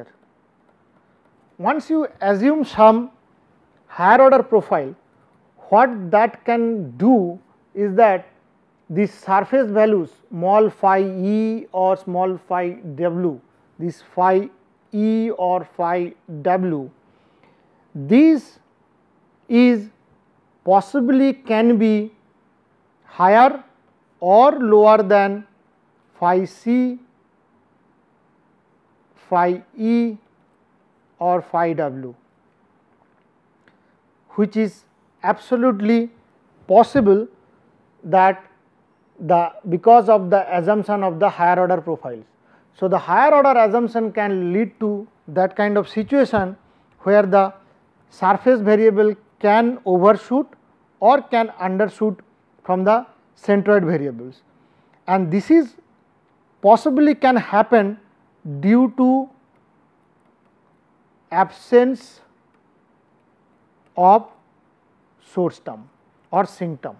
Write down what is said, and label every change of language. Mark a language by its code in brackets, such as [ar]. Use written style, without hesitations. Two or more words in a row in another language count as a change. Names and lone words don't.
[en] Once you assume some higher order profile, what that can do is that these surface values small phi e or small phi w, this phi e or phi w, these is possibly can be higher or lower than phi c, phi e or phi w, which is absolutely possible that because of the assumption of the higher order profiles. So, the higher order assumption can lead to that kind of situation where the surface variable can overshoot or can undershoot from the centroid variables, and this is possibly can happen due to absence of source term or sink term.